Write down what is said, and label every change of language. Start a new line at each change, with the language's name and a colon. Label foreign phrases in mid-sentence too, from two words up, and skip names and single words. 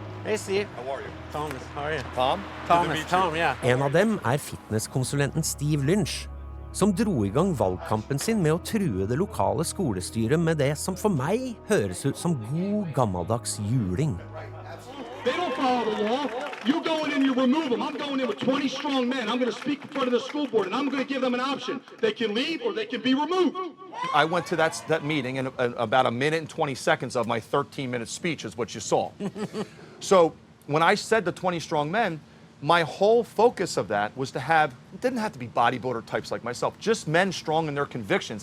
English: Hey, Steve. How are you? Thomas, how are you? Tom? Tom, yeah.
Norwegian: En av dem fitnesskonsulenten Steve Lynch, som dro I gang valgkampen sin med å true det lokale skolestyret med det som for meg høres ut som god gammeldags juling.
English: They don't follow the law. You go in and you remove them. I'm going in with 20 strong men. I'm going to speak in front of the school board, and I'm going to give them an option. They can leave or they can be removed. I went to that meeting, and about a minute and 20 seconds of my 13-minute speech is what you saw. So when I said the 20 strong men, my whole focus of that was to have, it didn't have to be bodybuilder types like myself, just men strong in their convictions.